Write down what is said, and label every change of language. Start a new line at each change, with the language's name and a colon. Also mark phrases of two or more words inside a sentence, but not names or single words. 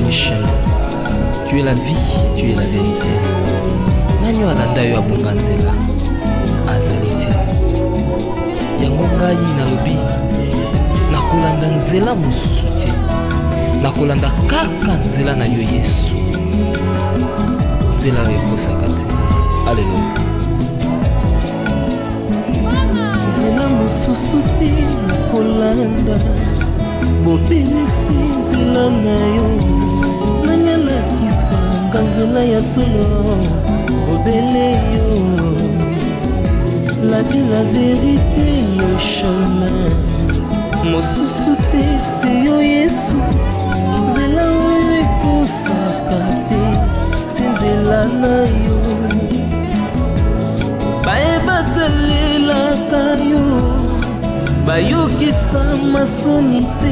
French: chemin. Tu es la vie, tu es la vérité.
Lingala: Nani alanda yo abunga nzela azali te. Yango ngai nalobi nakolanda nzela mosusu te. Nakolanda kaka nzela na yo Yesu. Nzela oyo ekosaka te. Alleluya. Nzela mosusu te nakolanda, bobelisi nzela na yo. Nani alakisanga nzela ya solo, bobele yo.
French: La vie, la vérité, le chemin.
Lingala: Mosusu te se yo Yesu. Nzela oyo ekosaka te, se nzela na yo. Bayebatalelaka yo, bayokisa masoni te.